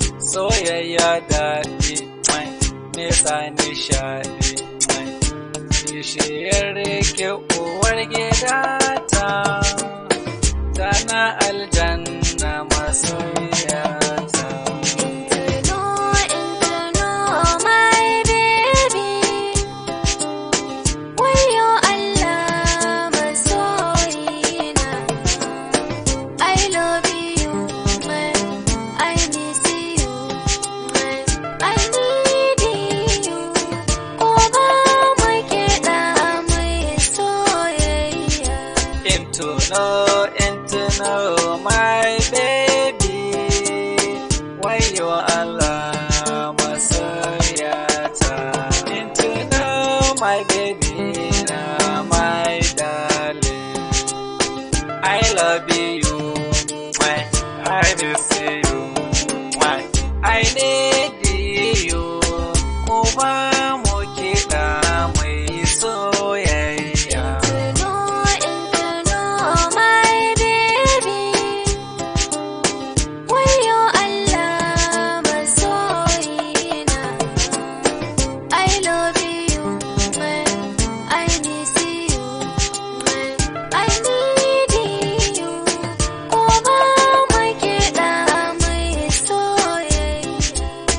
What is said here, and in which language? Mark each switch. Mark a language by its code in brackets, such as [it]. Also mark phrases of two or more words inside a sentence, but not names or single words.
[ha] Soyayya daɗi, mai nesa nishaɗi, mai kishiyar ki uwar gidata, tana aljanna masoyata. [en] Introno, introno, my baby. [ha] Wayo Allah, masoyina. [en] I love you, man. I miss you, man. I need you. [ha] Ko ba mu kiɗa mu yi soyayya. [en] Into no, into no, my baby. [ha] Wayo Allah, masoyata. [en] Into no, my baby, na my darling. I love you, my, I miss you, my, I need you. [ha] Ku ba mu kiɗa mu yi soyayya. [en] Introno, introno, my baby. [ha] Wayo Allah, masoyina. [en] I love you, man. I miss you, man. I need you. [ha] Ko ba mu kiɗa mu yi soyayya.